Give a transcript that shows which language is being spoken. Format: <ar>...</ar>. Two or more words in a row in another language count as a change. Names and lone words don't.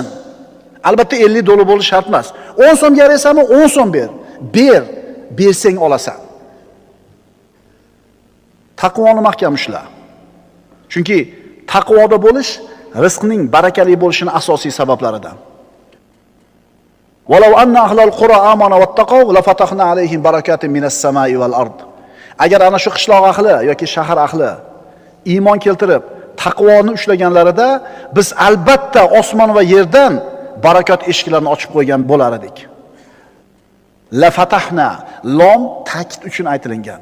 <uz>Albatta 50 dollar bo'lishi shart emas. 10 so'mga yaraysanmi? 10 so'm ber. Bersang olasan. Taqvoni mahkam ushla. Chunki taqvoda bo'lish rizqning barakali bo'lishining asosiy sabablaridan.</uz> <ar>ولو أن أهل القرى آمنوا واتقوا لفتحنا عليهم بركات من السماء والأرض.</ar> <uz>Agar ana shu qishloq ahli yoki shahar ahli iymon keltirib taqvoni ushlaganlarida biz albatta osmon va yerdan barakat eshiklarini ochib qo'ygan bo'lar edik.</uz> <ar>لفتحنا</ar> <uz>lom ta'kid uchun aytilgan.</uz>